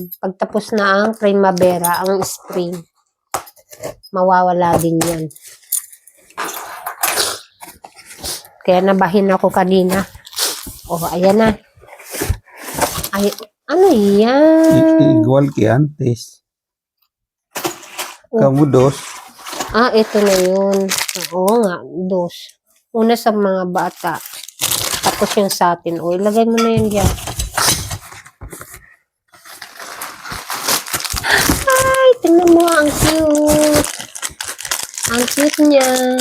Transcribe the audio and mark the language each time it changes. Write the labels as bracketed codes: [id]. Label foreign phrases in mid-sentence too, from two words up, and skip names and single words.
[tl] Pagtapos na ang primavera, ang spring, mawawala din yan. Kaya nabahin ako kanina. Oh, ayan na. Ay, ano yan? [es] Igual que antes. Kamu dos. [tl] Ah, ito na yun. Oo nga, dos. Una sa mga bata. Tapos yung sa atin. O, ilagay mo na yan dyan. Ay, tingnan mo. Ang cute. Ang cute niya.